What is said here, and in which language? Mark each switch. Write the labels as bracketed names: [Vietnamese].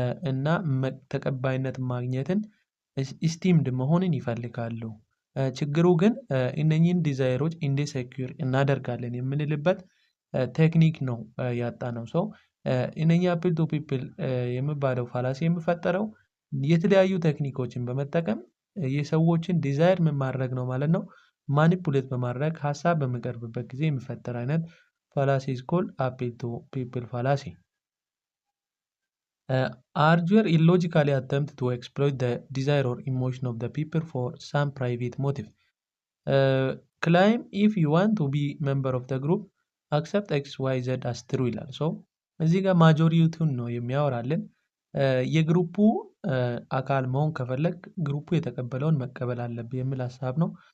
[Amharic] እና ተቀባይነት ማግኘትን ኢስቲምድ መሆንን ይፈልጋሉ። ችግሩ ግን እነኚህን ዲዛይሮች እንዴት ሴኩር እናደርጋለን የምንልበት ቴክኒክ ነው ያጣነው። ሰው እነኚህ አፒል ቱ ፒፕል የሚባለው ፋላሲ የሚፈጠረው የተለያዩ ቴክኒኮችን በመጠቀም የሰዎችን ዲዛይር ምን ማድረግ ነው ማለት ነው ማኒፑሌት በማድረግ ሀሳብ በሚቀርብበት ጊዜ የሚፈጠር አይነት ፋላሲ [English] is called appeal to people fallacy. Arguer illogically attempt to exploit the desire or emotion of the people for some private motive. Claim if you want to be member of the group accept XYZ as true [Amharic] ይላል። እዚህ ጋር ማጆሪቲውን ነው የሚያወራልን። የግሩፑ አካል መሆን ከፈለግ ግሩፑ የተቀበለውን መቀበል አለብህ የሚል ሀሳብ ነው።